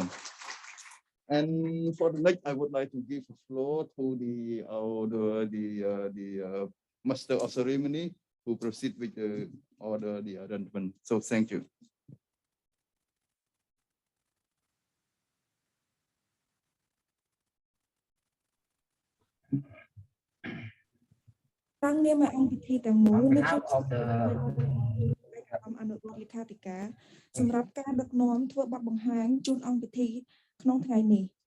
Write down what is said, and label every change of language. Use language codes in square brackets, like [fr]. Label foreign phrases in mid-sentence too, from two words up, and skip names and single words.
[en] And for the next, I would like to give the floor to the master of ceremony to proceed with the order, the arrangement. So thank you. On behalf of the [km] អនុរដ្ឋលេខាធិការសម្រាប់ការដឹកនាំធ្វើបទបង្ហាញជូនអង្គពិធីក្នុងថ្ងៃនេះ